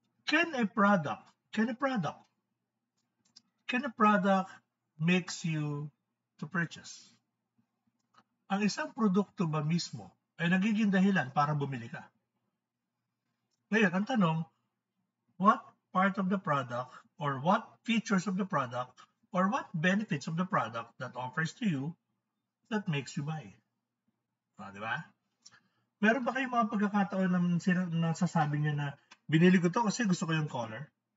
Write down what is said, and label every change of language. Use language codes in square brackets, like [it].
[en] Can a product, can a product, can a product makes you to purchase? [tl] Ang isang produkto ba mismo ay nagiging dahilan para bumili ka? Ngayon, ang tanong, [en] what part of the product or what features of the product or what benefits of the product that offers to you that makes you buy? [tl] Di ba? Meron ba kayong mga pagkakataon na nasasabi niyo na binili ko to kasi gusto ko yung color?